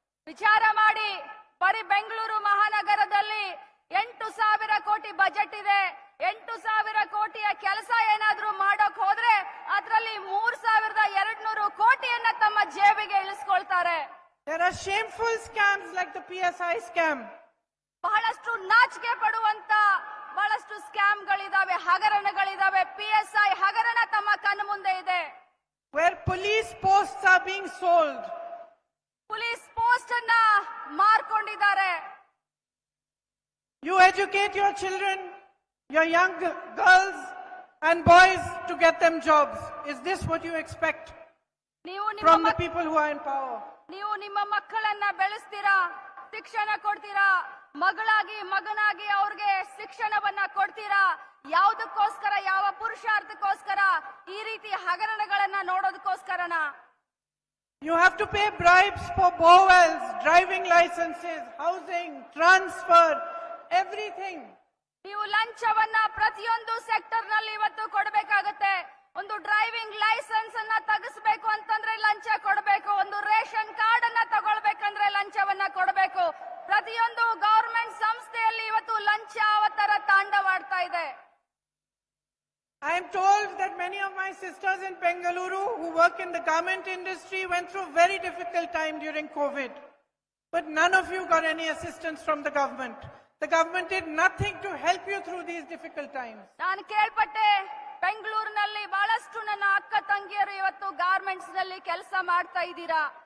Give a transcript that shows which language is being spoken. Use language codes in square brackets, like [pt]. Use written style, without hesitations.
[kn] ವಿಚಾರ ಮಾಡಿ, ಬರೀ ಬೆಂಗಳೂರು ಮಹಾನಗರದಲ್ಲಿ 8,000 ಕೋಟಿ ಬಜೆಟ್ ಇದೆ. 8,000 ಕೋಟಿಯ ಕೆಲಸ ಏನಾದ್ರೂ ಮಾಡೋಕ್ ಹೋದ್ರೆ ಅದರಲ್ಲಿ 3,200 ಕೋಟಿಯನ್ನ ತಮ್ಮ ಜೇಬಿಗೆ ಇಳಿಸ್ಕೊಳ್ತಾರೆ. [en] There are shameful scams like the PSI scam. [kn] ಬಹಳಷ್ಟು ನಾಚಿಕೆ ಪಡುವಂತ ಬಹಳಷ್ಟು ಸ್ಕ್ಯಾಮ್ಗಳಿದಾವೆ, ಹಗರಣಗಳಿದಾವೆ. PSI ಹಗರಣ ತಮ್ಮ ಕಣ್ಣು ಮುಂದೆ ಇದೆ. [en] Where police posts are being sold. [kn] Police post ಅನ್ನ ಮಾರ್ಕೊಂಡಿದ್ದಾರೆ. [en] You educate your children, your young girls and boys to get them jobs. Is this what you expect [kn] ನೀವು [en] from the people who are in power? [kn] ನೀವು ನಿಮ್ಮ ಮಕ್ಕಳನ್ನ ಬೆಳೆಸ್ತೀರಾ, ಶಿಕ್ಷಣ ಕೊಡ್ತೀರಾ, ಮಗಳಾಗಿ ಮಗನಾಗಿ ಅವ್ರಿಗೆ ಶಿಕ್ಷಣವನ್ನ ಕೊಡ್ತೀರಾ. ಯಾವುದಕ್ಕೋಸ್ಕರ, ಯಾವ ಪುರುಷಾರ್ಥಕ್ಕೋಸ್ಕರ? ಈ ರೀತಿ ಹಗರಣಗಳನ್ನ ನೋಡೋದಕ್ಕೋಸ್ಕರನ? [en] You have to pay bribes for bowels, driving licenses, housing, transfer, everything. [kn] ನೀವು ಲಂಚವನ್ನ ಪ್ರತಿಯೊಂದು ಸೆಕ್ಟರ್ ನಲ್ಲಿ ಇವತ್ತು ಕೊಡಬೇಕಾಗತ್ತೆ. ಒಂದು ಡ್ರೈವಿಂಗ್ ಲೈಸೆನ್ಸ್ ಅನ್ನ ತೆಗಿಸ್ಬೇಕು ಅಂತಂದ್ರೆ ಲಂಚ ಕೊಡಬೇಕು. ಒಂದು ರೇಷನ್ ಕಾರ್ಡ್ ಅನ್ನ ತಗೊಳ್ಬೇಕಂದ್ರೆ ಲಂಚವನ್ನ ಕೊಡಬೇಕು. ಪ್ರತಿಯೊಂದು ಗವರ್ಮೆಂಟ್ ಸಂಸ್ಥೆಯಲ್ಲಿ ಇವತ್ತು ಲಂಚ ಅವತಾರ ತಾಂಡವಾಡ್ತಾ ಇದೆ. [en] I am told that many of my sisters in Bangalore who work in the garment industry went through very difficult time during COVID. But none of you got any assistance from the government. The government did nothing to help you through these difficult times. [kn] ನಾನು ಕೇಳ್ಪಟ್ಟೆ, ಬೆಂಗಳೂರಿನಲ್ಲಿ ಬಹಳಷ್ಟು ನನ್ನ ಅಕ್ಕ ತಂಗಿಯರು ಇವತ್ತು garments ನಲ್ಲಿ ಕೆಲಸ ಮಾಡ್ತಾ ಇದ್ದೀರಾ.